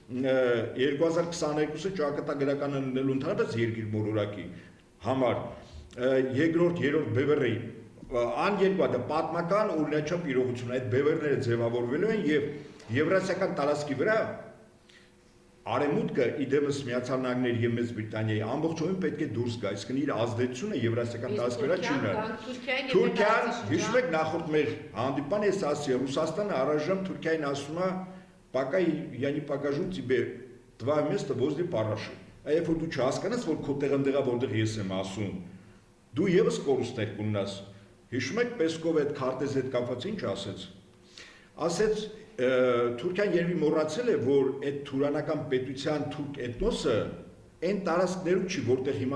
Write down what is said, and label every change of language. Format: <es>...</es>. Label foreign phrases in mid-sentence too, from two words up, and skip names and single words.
<hy>2022-ը ճակատագրական լինելու ընդհանրապես երկիր մոլորակի համար երկրորդ, երրորդ բևեռի ան-երկու պատմական օրինաչափ իրողություն այդ բևեռները ձևավորվելու են եւ եվրասիական տարածքի վրա Արևմուտքը իդեմս Միացյալ Նահանգների եւ Մեծ Բրիտանիայի ամբողջովին պետք է դուրս գա, իսկ իր ազդեցությունը եվրասիական տարածքվրա չի ունենա։ Թուրքիան, հիշում եք նախորդ մեր հանդիպան ես ասի, Ռուսաստանը առայժմ Թուրքիային ասում է,</hy> <ru>пока я не покажу тебе твое место возле параши։</ru> <hy>Երբ որ դու չհասկանաս, որ քո տեղը որտեղ ես եմ ասում, դու եւս կորուստներ կունենաս։ Հիշում եք Պեսկովը այդ քարտեզի հետ կապված ինչ ասեց։ Ասեց Թուրքիան երևի մոռացել է, որ այդ թուրանական պետության թուրք էթնոսը այն տարածքներում չի, որտեղ հիմա</hy>